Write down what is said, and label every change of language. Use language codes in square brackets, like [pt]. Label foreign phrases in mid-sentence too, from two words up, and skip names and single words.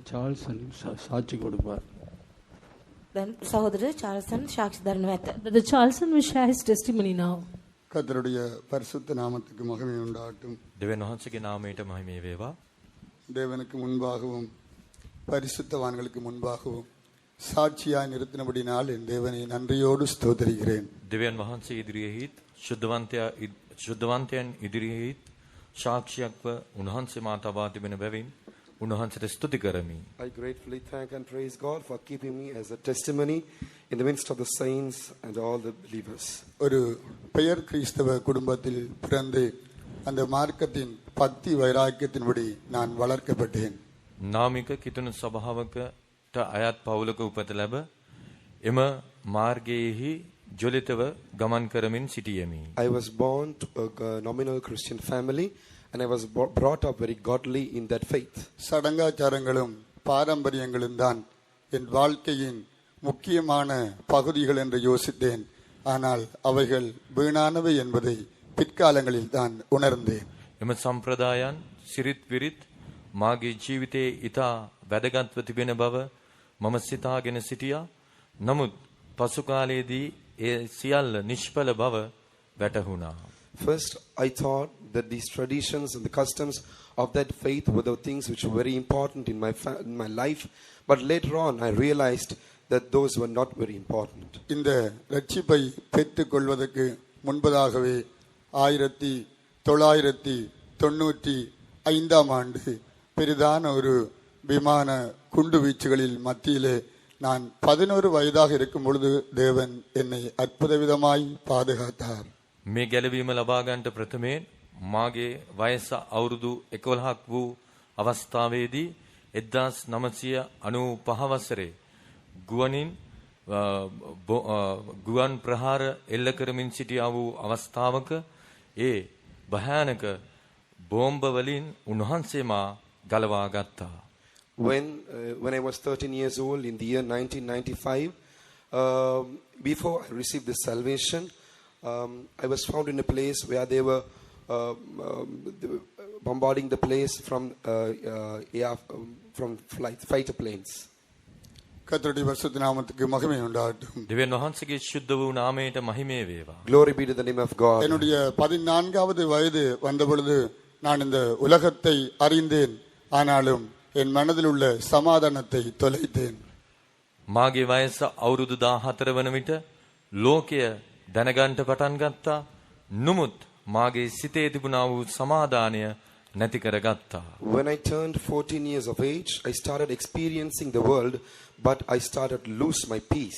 [ta] சார்ல்சன் சாட்சி கொடுப்பார். Then சகோதரர் சார்ல்சன் சாட்சி தரணும். [en] Brother Charlson will share his testimony now. [ta] கர்த்தருடைய பரிசுத்த நாமத்துக்கு மகிமை உண்டாகட்டும். [si] දෙවියන් වහන්සේගේ නාමයට මහිම වේවා. [ta] தேவனுக்கு முன்பாகவும் பரிசுத்தவான்களுக்கு முன்பாகவும் சாட்சியாய் நிறுத்தினபடினால் என் தேவனை நன்றியோடு ஸ்தோத்திரிக்கிறேன். [si] දෙවියන් වහන්සේ ඉදිරියේහිත් ශුද්ධවන්තයන් ඉදිරියේහිත් සාක්ෂියක්ව උන්වහන්සේ මා තබා තිබෙන බැවින් උන්වහන්සේට ස්තුති කරමි. [en] I gratefully thank and praise God for keeping me as a testimony in the midst of the saints and all the believers. [ta] ஒரு பெயர் கிறிஸ்தவ குடும்பத்தில் பிறந்து அந்த மார்க்கத்தின் பக்தி வைராக்கியத்தின்படி நான் வளர்க்கப்பட்டேன். [si] නාමික කිතුණු සභාවකට අයත් පවුලක උපත ලැබ එම මාර්ගයේහි ජොලිතව ගමන් කරමින් සිටියෙමි. [en] I was born to a nominal Christian family and I was brought up very godly in that faith. [ta] சடங்காச்சாரங்களும் பாரம்பரியங்களும் தான் என் வாழ்க்கையின் முக்கியமான பகுதிகள் என்று யோசித்தேன். ஆனால் அவைகள் வீணானவை என்பதை பிற்காலங்களில் தான் உணர்ந்தேன். [si] එම සම්ප්‍රදායන් සිරිත් විරිත් මාගේ ජීවිතයේ ඊතා වැදගත්ව තිබෙන බව මම සිතාගෙන සිටියා. නමුත් පසු කාලයේදී ඒ සියල්ල නිෂ්ඵල බව වැටහුණා. [en] First, I thought that these traditions and the customs of that faith were the things which were very important in my life. But later on, I realized that those were not very important. [ta] இந்த ரட்சிப்பை பெற்றுக் கொள்வதற்கு முன்பதாகவே 1995 ஆண்டு பெரிதான ஒரு விமான குண்டு வீச்சுகளில் மத்தியிலே நான் 11 வயதாக இருக்கும் பொழுது தேவன் என்னை அற்புத விதமாய் பாதுகாத்தார். [si] මේ ගැලවීම ලබා ගන්නට ප්‍රථමයෙන් මාගේ වයස අවුරුදු 11ක් වූ අවස්ථාවේදී 1995 වසරේ ගුවන් ප්‍රහාර එල්ල කරමින් සිටියා වූ අවස්ථාවක ඒ භයානක බෝම්බ වලින් උන්වහන්සේ මා ගලවා ගත්තා. [en] When I was 13 years old in the year 1995, before I received the salvation, I was found in a place where they were bombarding the place from fighter planes. [ta] கர்த்தருடைய பரிசுத்த நாமத்துக்கு மகிமை உண்டாகட்டும். [si] දෙවියන් වහන්සේගේ ශුද්ධ වූ නාමයට මහිමය වේවා. [en] Glory be to the name of God. [ta] என்னுடைய 14வது வயது வந்த பொழுது நான் இந்த உலகத்தை அறிந்தேன். ஆனாலும் என் மனதில் உள்ள சமாதானத்தை தொலைத்தேன். [si] මාගේ වයස අවුරුදු 14 වන විට ලෝකය දැනගන්න පටන් ගත්තා. නමුත් මාගේ සිතේ තිබුණා වූ සමාදානය නැති කරගත්තා. [en] When I turned 14 years of age, I started experiencing the world, but I started to lose my peace.